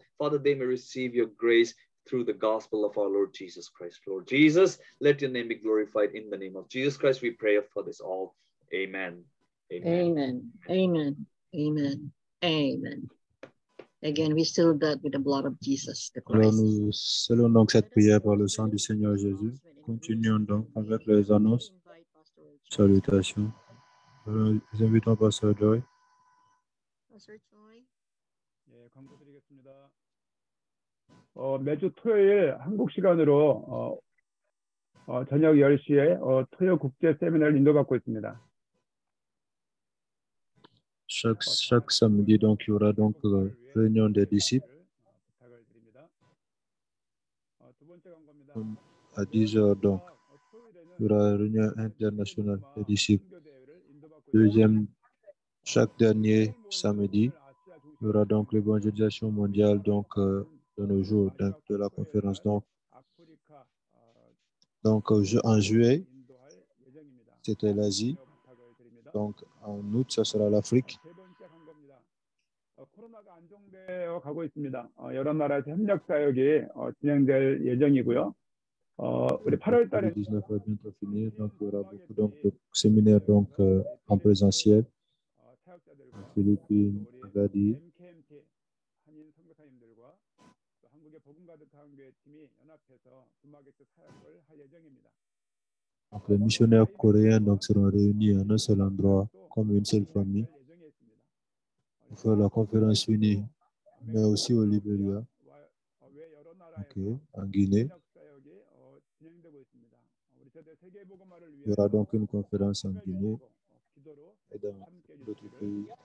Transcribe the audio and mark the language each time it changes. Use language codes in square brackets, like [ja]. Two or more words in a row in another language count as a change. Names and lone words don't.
[en] Father, they may receive your grace through the gospel of our Lord Jesus Christ. Lord Jesus, let your name be glorified in the name of Jesus Christ. We pray for this all. Amen. Amen. Amen. Amen. Amen. Again, we seal that with the blood of Jesus the [fr] Alors [en] Christ. [fr] nous scellons donc cette prière par le sang du Seigneur Jésus. Continuons donc avec les annonces. Salutations. Nous invitons Pasteur Joy. [en] Pastor Choi. [ko] 예, 강조드리겠습니다. 매주 토요일 한국 시간으로 저녁 10시에 토요 국제 세미나를 인도받고 있습니다. [fr] Chaque samedi, donc, il y aura donc réunion des disciples. À 10h, donc, il y aura réunion internationale des disciples. Chaque dernier samedi, il y aura donc l'évangélisation mondiale donc, de nos jours, de la conférence. Donc en juillet, c'était l'Asie. Donc, en août, ça sera l'Afrique. [ko] 코로나가 안정되어 가고 있습니다. 여러 나라에서 협력 사역이 진행될 예정이고요. 우리 8월 달에 [fr] 19 va bientôt finir, donc il y aura beaucoup donc, de séminaires donc, en présentiel. En Philippines, Agadir. [ko] 한인 선교사님들과 한국의 복음 가득한 교회 팀이 연합해서 주마객트 사역을 할 예정입니다. [fr] Donc, les missionnaires coréens donc, seront réunis en un seul endroit, comme une seule famille, pour faire la conférence unie, mais aussi au Libéria, en Guinée. Il y aura donc une conférence en Guinée et dans d'autres pays.